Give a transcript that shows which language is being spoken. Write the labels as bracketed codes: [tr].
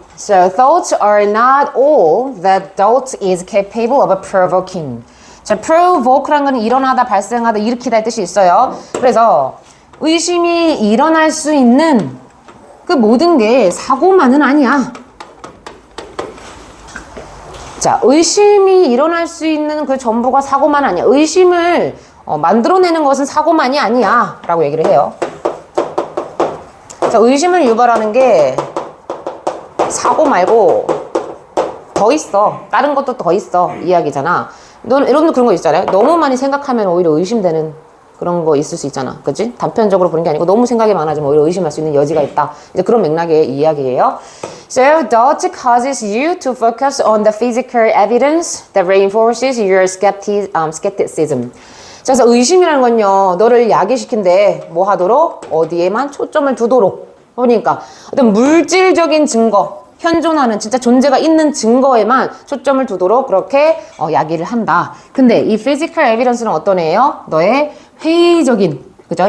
[en] So, thoughts are not all that doubt is capable of provoking. [ko] 자, provoke란 건 일어나다, 발생하다, 일으키다의 뜻이 있어요. 그래서 의심이 일어날 수 있는 그 모든 게 사고만은 아니야. 자, 의심이 일어날 수 있는 그 전부가 사고만 아니야. 의심을 만들어내는 것은 사고만이 아니야 라고 얘기를 해요. 자, 의심을 유발하는 게 사고 말고 더 있어. 다른 것도 더 있어. 이야기잖아. 여러분들 그런 거 있잖아요. 너무 많이 생각하면 오히려 의심되는 그런 거 있을 수 있잖아. 그치? 단편적으로 보는 게 아니고 너무 생각이 많아지면 오히려 의심할 수 있는 여지가 있다. 이제 그런 맥락의 이야기예요. [en] So, doubt causes you to focus on the physical evidence that reinforces your skepticism. [ko] 자, 그래서 의심이라는 건요, 너를 야기시킨데 뭐 하도록? 어디에만 초점을 두도록. 그러니까 어떤 물질적인 증거, 현존하는 진짜 존재가 있는 증거에만 초점을 두도록 그렇게 야기를 한다. 근데 이 physical evidence는 어떤 애예요? 너의 회의적인, 그죠?